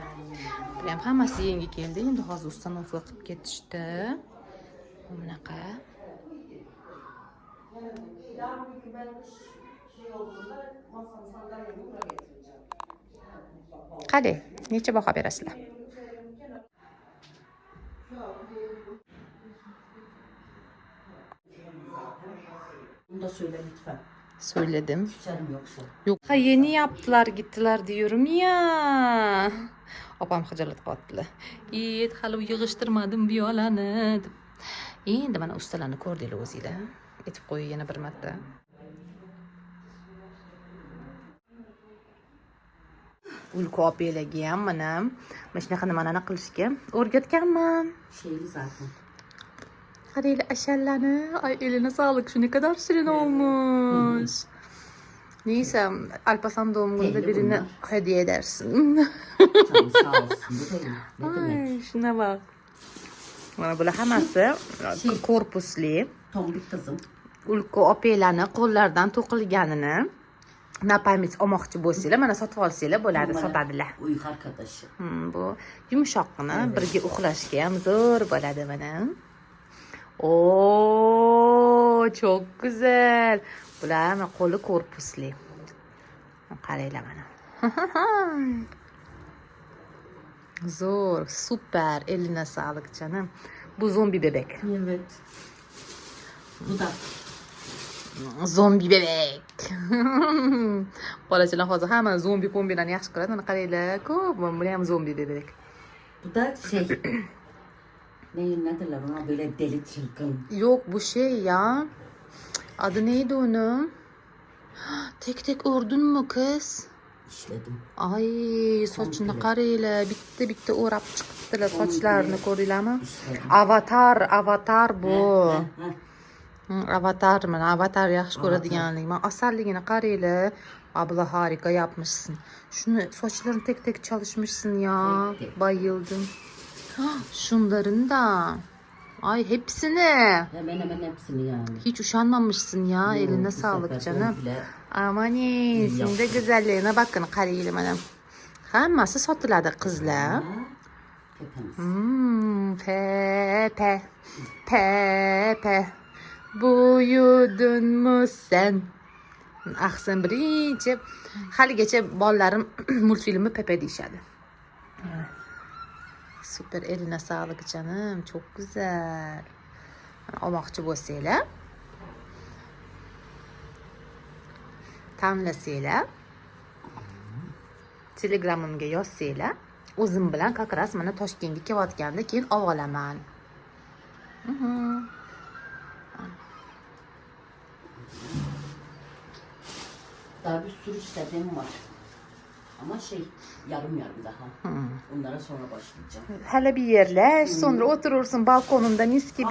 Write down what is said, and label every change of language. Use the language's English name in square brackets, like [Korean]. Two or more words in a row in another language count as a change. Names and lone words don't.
[Uzbek] Bu ham hammasi yangi keldi. Endi hozir uстановка qilib ketishdi. Bunaqa. Qani, necha baho berasizlar? [Turkish] Bunu da söyle lütfen. Söyledim. Küserim yoksa. Yok, ha yeni yaptılar, gittiler diyorum ya. [Uzbek] Opam xijolat qotdilar. Hali yig'ishtirmadim viyolani deb. Endi mana ustalarni ko'rdinglar o'zinglar. Aytib qo'y yana bir marta. Ulku opalarga ham mana shunaqa nimalarni qilishga o'rgatganman. [Turkish] Şeyli zaten. [Uzbek] Qaranglar ashallani. [Turkish] Ay eline sağlık. Şu ne kadar şirin olmuş. Neyse Alparslan doğum gününde Belli birini bunlar. hediye edersin. Canım sağ olsun. Bu değil. Ne demek? Ay şuna bak. [Uzbek] Mana bular hammasi korpusli. [Turkish] Tombik kızım. [Uzbek] Ulku opalarni qo'llaridan to'qilganini napaymiz olmoqchi bo'lsanglar, mana sotib olsanglar bo'ladi, sotadilar. [Turkish] Uyku arkadaşı. [Uzbek] Bu yumshoqqina, birga uxlashga ham zo'r bo'ladi mana. [Turkish] Oo, çok güzel. [Uzbek] Bular qo'li korpusli. Qaranglar mana. Zo'r, super. [Turkish] Eline sağlık canım. Bu zombi bebek. Evet. Bu da. Zombi bebek. [Uzbek] Bolachalar hozir hamma zombi pombilarni yaxshi ko'radi. Mana qaranglar, ko'p. Bu ham zombi bebek. [Turkish] Bu da şey. Ne derler ona böyle deli çılgın. Yok bu şey ya. Adı neydi onun? Tek tek ördün mü kız? İşledim. [Uzbek] Ay sochini [Turkish] Komple. [Uzbek] qaranglar. Bitta o'rab chiqibdilar sochlarini ko'ringlarmi? [Turkish] İşledim. Avatar bu. [Uzbek] Avatar mana avatar yaxshi Avatar. ko'radiganlik. Men asalligini qaranglar. [Turkish] Abla harika yapmışsın. Şunu saçlarını tek tek çalışmışsın ya. Tek tek. Bayıldım. Şunların da. Ay hepsini. Hemen hemen hepsini yani. Hiç uşanmamışsın ya. Yok, Eline bu sağlık sefer canım. komple Amanin. Sen de güzelliğine bakın [Uzbek] qaranglar mana. Hammasi sotiladi qizlar. [Turkish] Tepemiz. Pepe. Pepe. Buyudun mu sen? Ahsen birinchi. [Uzbek] Haligacha bolalarim multfilmi Pepe deyishadi. [Turkish] Süper, eline sağlık canım. Çok güzel. [Uzbek] Olmoqchi bo'lsanglar, tanlasanglar, Telegramimga yozsanglar, o'zim bilan [Russian] как раз [Uzbek] mana Toshkentga kelayotganda keyin olib olaman. [Turkish] Daha bir sürü istediğim var. Ama şey yarım daha. Onlara sonra başlayacağım. Hala bir yerleş, sonra oturursun balkonunda mis gibi.